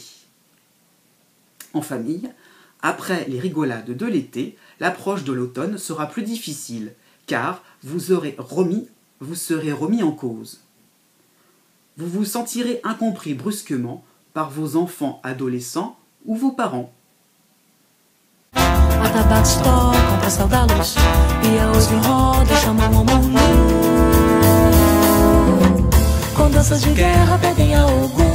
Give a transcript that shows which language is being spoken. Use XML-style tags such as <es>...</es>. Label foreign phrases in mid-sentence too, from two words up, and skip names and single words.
<fr>En famille, après les rigolades de l'été, l'approche de l'automne sera plus difficile, car vous serez remis en cause. Vous vous sentirez incompris brusquement par vos enfants adolescents ou vos parents.</fr> <pt>Atabaques tocam pra saudar a luz e a hoje roda chamam o mundo. Com danças de guerra pedem a Ogum.</pt>